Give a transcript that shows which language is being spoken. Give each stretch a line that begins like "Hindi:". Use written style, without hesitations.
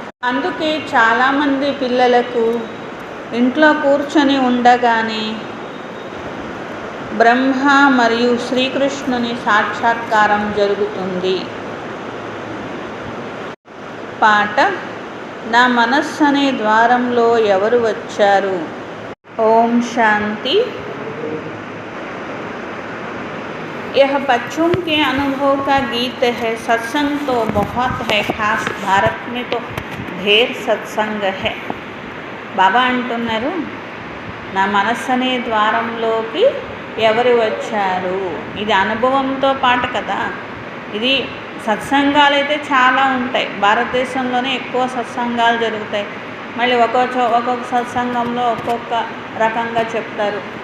Telugu: అందుకే చాలామంది పిల్లలకు ఇంట్లో కూర్చొని ఉండగానే బ్రహ్మ మరియు శ్రీకృష్ణుని సాక్షాత్కారం జరుగుతుంది. పాట, నా మనస్సు అనే ద్వారంలో ఎవరు వచ్చారు. ఓం శాంతి.
Hindi: यह बच्चों के अनुभव का गीत है. सत्संग तो बहुत है, खास भारत में तो ढेर सत्संग है.
Telugu: బాబా అంటున్నారు, నా మనస్సు అనే ద్వారంలోకి ఎవరు వచ్చారు. ఇది అనుభవంతో పాటు కదా. ఇది సత్సంగాలు అయితే చాలా ఉంటాయి. భారతదేశంలోనే ఎక్కువ సత్సంగాలు జరుగుతాయి. మళ్ళీ ఒక్కొక్క సత్సంగంలో ఒక్కొక్క రకంగా చెప్తారు.